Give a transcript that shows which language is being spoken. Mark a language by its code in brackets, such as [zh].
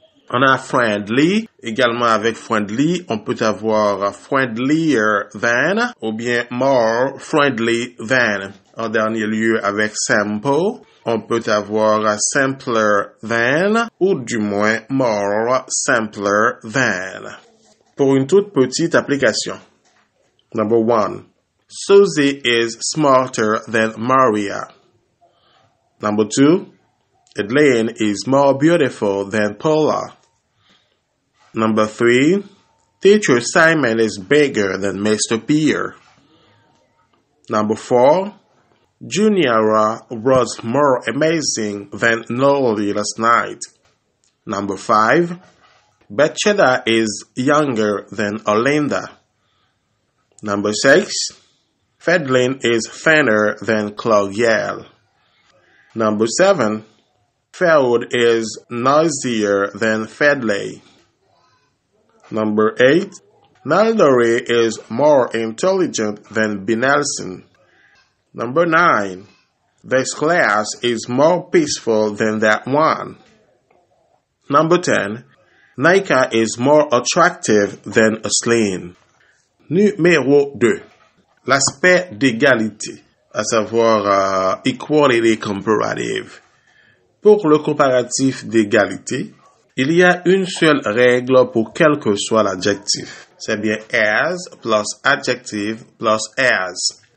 [fr] On a friendly. Également avec friendly, on peut avoir [en] friendlier than [fr] ou bien [en] more friendly than. [fr] En dernier lieu, avec simple, on peut avoir [en] simpler than [fr] ou du moins [en] more simpler than. [fr] Pour une toute petite application. [en] Number 1. Susie is smarter than Maria. Number 2. Elaine is more beautiful than Paula. Number 3. Teacher Simon is bigger than Mr. Pierre. Number 4. Juniora was more amazing than Nolly last night. Number 5. Bacheda is younger than Olinda. Number 6. Fedlin is thinner than Claudiel. Number 7. Feld is noisier than Fedley. Number 8. Naldori is more intelligent than Binelson. Number 9. This class is more peaceful than that one. Number 10. Nika is more attractive than Aslin. [fr] Numéro 2. L'aspect d'égalité, à savoir [en] equality comparative. [fr] Pour le comparatif d'égalité, il y a une seule règle pour quel que soit l'adjectif. C'est bien [en] as plus adjective plus as.